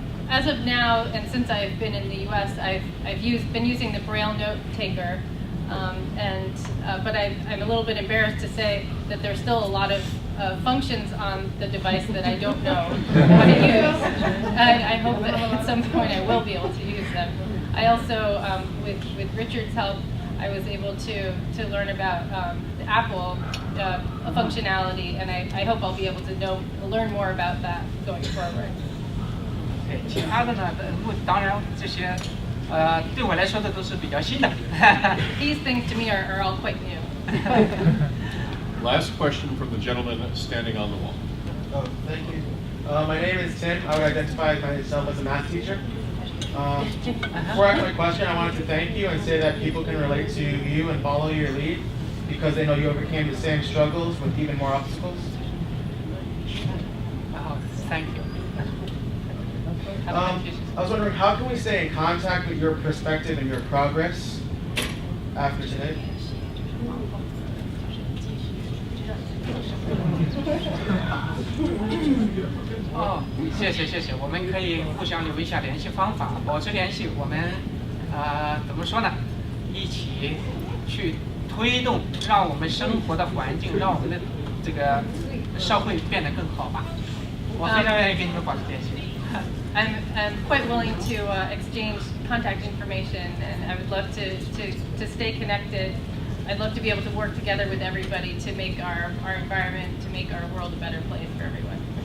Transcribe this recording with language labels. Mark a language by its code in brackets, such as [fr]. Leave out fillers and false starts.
[en] As of now, and since I've been in the U.S., I've been using the Braille Note Taker, but I'm a little bit embarrassed to say that there's still a lot of functions on the device that I don't know how to use. I hope that at some point I will be able to use them. I also, with Richard's help, I was able to learn about the Apple functionality, and I hope I'll be able to learn more about that going forward. [zh] 对，其他的呢，当然这些，对我来说的都是比较新的。 [en] These things to me are all quite new. Last question from the gentleman standing on the wall. Oh, thank you. My name is Tim. I would identify myself as a math teacher. Before I ask my question, I wanted to thank you and say that people can relate to you and follow your lead because they know you overcame the same struggles with even more obstacles. Oh, thank you. I was wondering, how can we stay in contact with your perspective and your progress after today? [zh] 哦，谢谢，我们可以互相留一下联系方法，保持联系。我们怎么说呢？一起去推动，让我们生活的环境，让我们的这个社会变得更好吧。我非常愿意跟你们保持联系。 [en] I'm quite willing to exchange contact information, and I would love to stay connected. I'd love to be able to work together with everybody to make our environment, to make our world a better place for everyone.